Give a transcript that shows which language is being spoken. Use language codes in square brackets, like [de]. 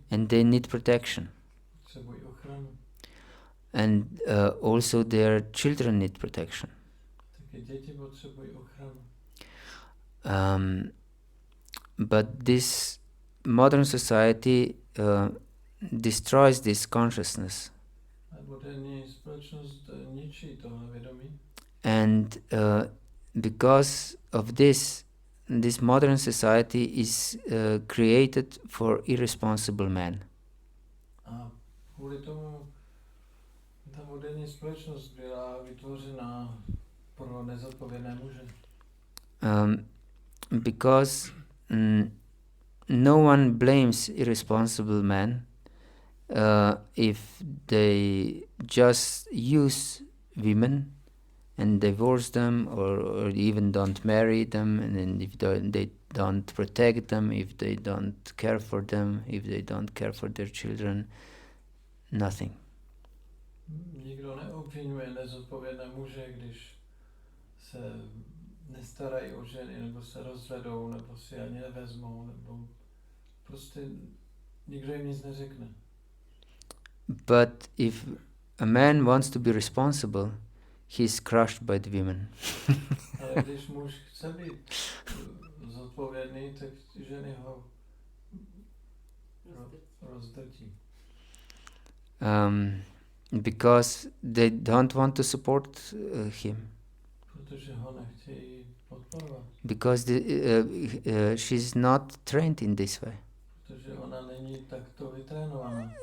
[en] And they need protection. [cs] Potřebují ochranu. [en] And also their children need protection. [cs] Taky děti potřebují ochranu. [en] But this modern society destroys this consciousness. [cs] A moderní společnost ničí tohle vědomí. [en] And because of this modern society is created for irresponsible men. [cs] A kvůli tomu ta moderní společnost byla vytvořena pro nezodpovědné muže. [en] Because no one blames irresponsible men if they just use women and divorce them, or even don't marry them, and then if they don't protect them, if they don't care for them, if they don't care for their children, nothing. [cs] Nikdo neobvinuje nezodpovědné muže, když se nestarají o ženy, nebo se rozvedou, nebo si ani nevezmou, nebo prostě nikdo jim nic neřekne. [en] But if a man wants to be responsible, he's crushed by the women. [cs] Ale když muž chce být zodpovědný, tak ženy ho rozdrtí. [en] Because they don't want to support him. [cs] Protože ho nechtějí podporovat. [en] Because she's not trained in this way. [cs] Protože ona není takto vytrénovaná.